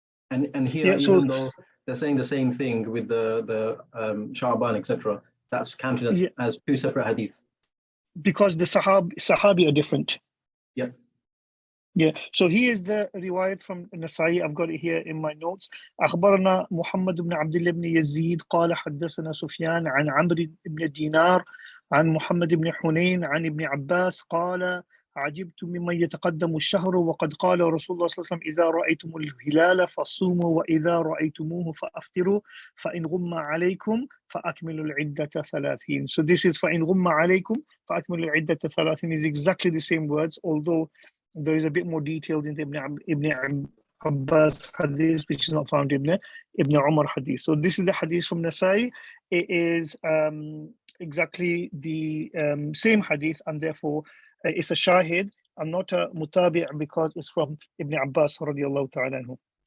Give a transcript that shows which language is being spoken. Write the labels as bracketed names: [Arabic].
[English] And here, Yeah, so even though they're saying the same thing with the Sha'ban, etc., that's counted yeah, as two separate hadiths. because the Sahabi are different. Yeah. Yeah, so here's the riwayat from Nasai. I've got it here in my notes. [Arabic] أخبرنا محمد بن عبد الله بن يزيد قال حدثنا سفيان عن عمرو بن دينار عن محمد بن حنين عن ابن عباس قال عجبت ممن يتقدم الشهر وقد قال رسول الله صلى الله عليه وسلم إذا رأيتم الهلال فصوموا وإذا رأيتموه فأفطروا فإن غم عليكم فأكملوا العدة 30. [English] So this is [Arabic] فإن غم عليكم فأكملوا العدة 30 [English] is exactly the same words, although there is a bit more details in the Ibn Abbas hadith, which is not found in the Ibn Umar hadith. So this is the hadith from Nasai. It is exactly the same hadith, and therefore it's a shahid and not a mutabi' because it's from Ibn Abbas radiallahu ta'ala anhu.